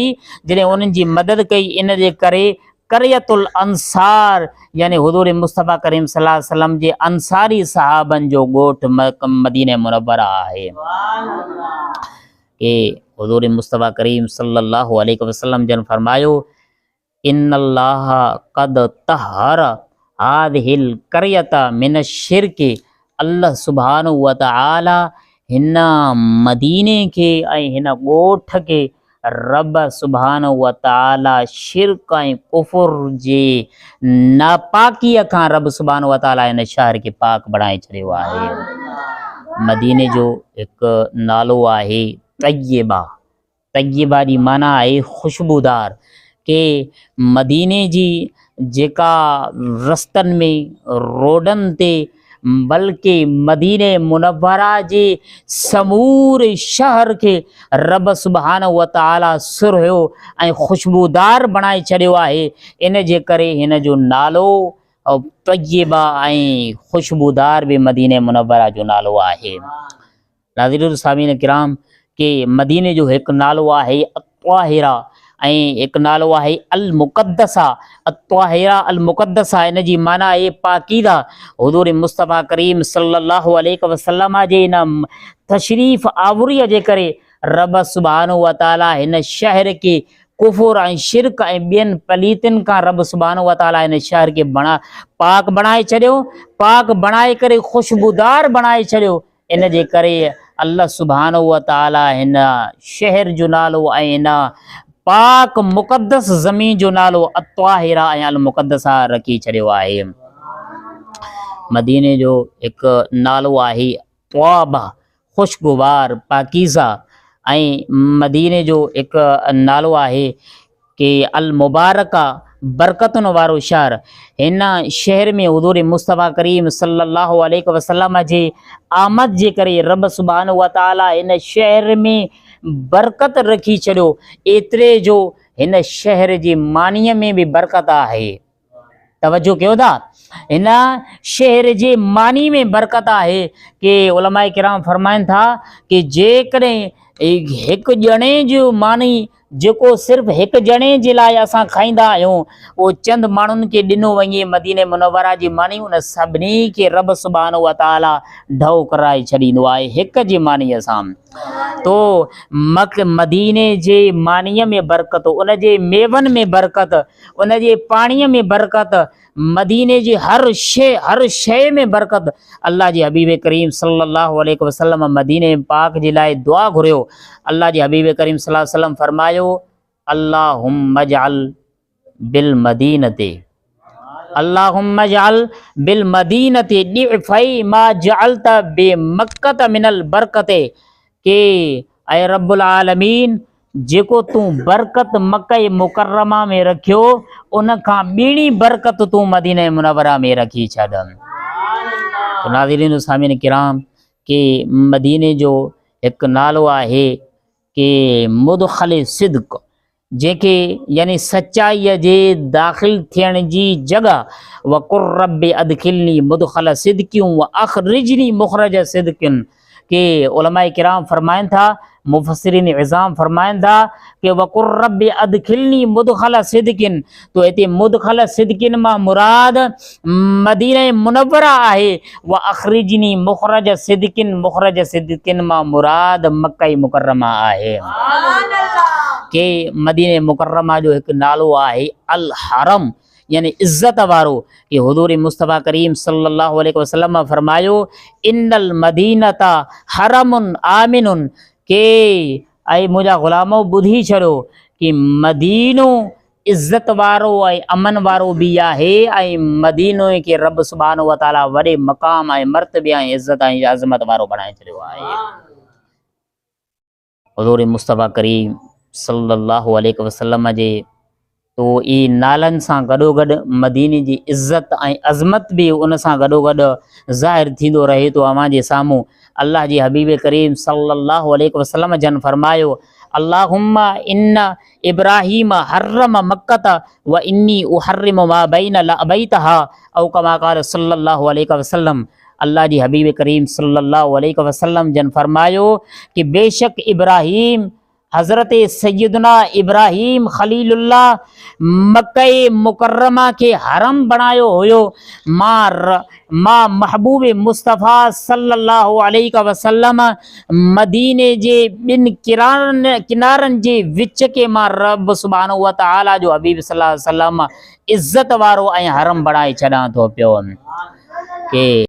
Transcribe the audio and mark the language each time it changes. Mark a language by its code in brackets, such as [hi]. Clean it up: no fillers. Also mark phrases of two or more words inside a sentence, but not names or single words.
[sd] जॾहिं उन्हनि जी मदद कई इन जे करे क़रियतुल अंसार यानी हुज़ूर मुस्तफ़ा करीम [ar] صلى الله عليه وسلم [sd] जे अंसारी सहाबनि जो ॻोठ मदीने मुनव्वरा आहे। हुज़ूर मुस्तफ़ा करीम [ar] صلى الله عليه وسلم [sd] जन फरमायो [ar] إن الله قد طهر هذه القرية من الشرك, الله سبحانه وتعالى [sd] हिन मदीने के ऐं हिन ॻोठ के रब [ar] سبحانه وتعالى [sd] शिरक ऐं कुफुर जे नापाकीअ खां रब [ar] سبحانه وتعالى [sd] हिन शहर के पाक बणाए छॾियो आहे। मदीने जो हिकु नालो आहे तय्यबा, तय्यबा जी माना आहे खुशबूदार। के मदीने जी जेका रस्तनि में रोडनि ते बल्कि मदीने मुनव्वरा जे समूरे शहर के रब [ar] سبحانه وتعالى [sd] सुरहियो ऐं खुशबूदार बणाए छॾियो आहे। इन जे करे हिन जो नालो तय्यबा ऐं खुशबूदार भी मदीने मुनव्वरा जो नालो आहे। नाज़रीन सामीन किराम के मदीने जो हिकु नालो आहे अत्वाहिरा ऐं हिकु नालो आहे अल मुक़द्दसा। अत्वाहिरा अल मुक़द्दसा इन जी माना आहे पाकीदा। हुज़ूर मुस्तफ़ा करीम [ar] صلى الله عليه وسلم [sd] जे इन तशरीफ़ आवरीअ जे करे रब [ar] سبحانه وتعالى [sd] हिन शहर के कुफुर ऐं शिरक ऐं ॿियनि पलीतनि खां रब [ar] سبحانه وتعالى [sd] हिन शहर के पाक बणाए छॾियो, पाक बणाए करे खुशबूदार बणाए छॾियो। इन जे करे [ar] الله سبحانه وتعالى [sd] हिन शहर जो नालो ऐं हिन पाक मुक़द्दस ज़मीन जो नालो अत्वाहिरा ऐं अल मुक़द्दसा रखी छॾियो आहे। मदीने जो हिकु नालो आहे त्वाबा, खुशगवार पाकीज़ा। ऐं मदीने जो हिकु नालो आहे कि अल मुबारका, बरकतुनि वारो शहर। हिन शहर में हुज़ूर मुस्तफ़ा करीम [ar] صلى الله عليه وسلم [sd] जे आमद जे करे रब [ar] سبحانه وتعالى [sd] हिन शहर में बरकत रखी छॾियो। एतिरे जो हिन शहर जी मानीअ में भी बरकत आहे। तवज्जो कयो था, हिन शहर जे मानी में बरकत आहे कि उलमाए किराम फरमाइनि था कि जेकॾहिं हिकु ॼणे जो मानी जेको सिर्फ़ हिकु ॼणे जे लाइ असां खाईंदा आहियूं उहो चंद माण्हुनि खे ॾिनो वञे मदीने मुनव्वरा जी मानी, उन सभिनी खे रब [ar] سبحانه وتعالى [sd] ढो कराए छॾींदो आहे हिक जी मानीअ सां। तो मदीने जे मानीअ में बरकत, उन जे मेवनि में बरकत, उन जे पाणीअ में बरकत, मदीने जी हर शइ में बरकत। अल्लाह जे हबीब करीम [ar] صلى الله عليه وسلم [sd] मदीने पाक जे लाइ दुआ घुरियो। अल्लाह जे हबीब करीम [ar] صلى الله عليه وسلم [sd] फरमायो [ar] اللهم اجعل بالمدينة اللهم اجعل بالمدينة ضعفي ما جعلت بمكة من البركة, [sd] के ऐ [ar] رب العالمين [sd] जेको तूं बरकत मक्का मुकर्रमा में रखियो उन खां ॿीणी बरकत तूं मदीने मुनव्वरा में रखी छॾ। तो नाज़रीन सामीन किराम के मदीने जो हिकु नालो आहे कि [ar] مدخل صدق [sd] जेके यानी सच्चाई जे दाख़िल थियण जी जगह [ar] وقل رب أدخلني مدخل صدق وأخرجني مخرج صدق [sd] के उलमाए किराम फरमाइन था, मुफस्सिरीन इज़ाम फरमाइन था कि [ar] وقل رب أدخلني مدخل صدق, [sd] तो इते [ar] مدخل صدق [sd] मां मुराद मदीना मुनव्वरा आहे [ar] وأخرجني مخرج صدق [sd] मां मुराद मक्का मुकर्रमा आहे के मदीने मुकर्रमा जो एक नालो आहे अल हरम यानी इज्जत वारो कि हुजूर मुस्तफ़ा करीम [ar] صلى الله عليه وسلم [sd] फरमायो [ar] إن المدينة حرم آمن [sd] के ऐं मुंहिंजा ग़ुलामो ॿुधी छॾो कि मदीनो इज्जत वारो ऐं अमन वारो बि आहे ऐं मदीनो खे रब [ar] سبحانه وتعالى [sd] वॾे मक़ाम ऐं मर्तबे ऐं इज्जत ऐं अज़मत वारो बणाए छॾियो आहे। हुजूर मुस्तफ़ा करीम [ar] صلى الله عليه وسلم [sd] जे तो ई नालन सां गॾोगॾु मदीने जी इज़्ज़त ऐं अज़मत भी उन सां गॾोगॾु ज़ाहिर थींदो रहे तो अवां जे साम्हूं। अल्लाह जी हबीब करीम [ar] صلى الله عليه وسلم [sd] जन फरमायो [ar] اللهم إن إبراهيم حرم مكة وإني أحرم ما بين لابتيها أو كما قال صلى الله عليه وسلم. [sd] अल्लाह जी हबीब करीम [ar] صلى الله عليه وسلم [sd] जन फरमायो कि बेशक इब्राहीम हज़रत सैयदना इब्राहीम खलीलुल्लाह मक्का मुकर्रमा के हरम बनायो हुयो मां महबूब मुस्तफ़ा [ar] صلى الله عليه وسلم [sd] मदीने जे ॿिन किनारन जे विच के मां रब [ar] سبحانه وتعالى [sd] जो हबीब [ar] صلى الله عليه وسلم [sd] इज्जत वारो ऐं हरम बनाए छॾां थो पियो के